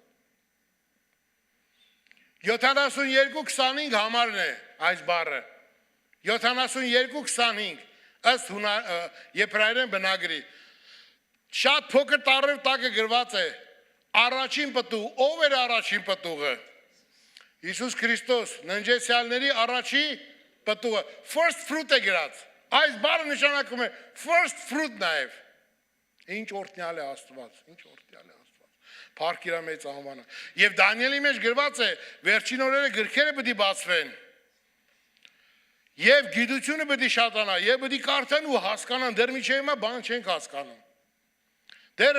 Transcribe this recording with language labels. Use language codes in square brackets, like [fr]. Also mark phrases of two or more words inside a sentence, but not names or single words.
[hy] 72-25 համարն է այս բառը։ 72-25 ըստ եբրայերեն բնագրի։ Շատ փոքր տառով տակը գրված է առաջին պտուղ, ով էր առաջին պտուղը։ Հիսուս Քրիստոս, ննջեցյալների առաջի պտուղը, [en] first fruit [hy] է գրած։ Այս բառը նշանակում է [en] first fruit [hy] նաև։ Ինչ օրհնյալ է Աստված, ինչ օրհնյալ է Աստված։ Փառք իր մեծ անվանը։ Եվ Դանիելի մեջ գրված է, վերջին օրերը գրքերը պետք է բացվեն։ Եվ գիտությունը պետք է շատանա, եւ պետք է կարդան ու հասկանան, դեռ միջի հիմա բան չենք հասկանում։ Դեռ